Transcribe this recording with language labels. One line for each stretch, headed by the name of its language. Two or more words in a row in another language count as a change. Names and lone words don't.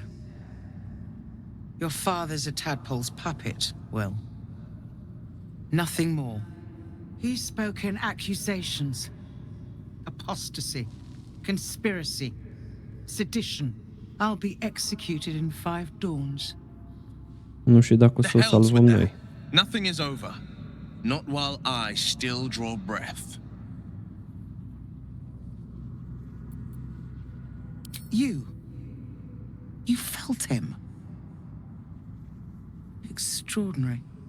English: Your father's a tadpole's puppet, Wyll. Nothing more. He's spoken accusations. Apostasy, conspiracy, sedition. I'll be executed in 5 dawns.
Romanian: Nu știu dacă o să o salvăm noi.
English: Nothing is over. Not while I still draw breath. You felt him. Extraordinary.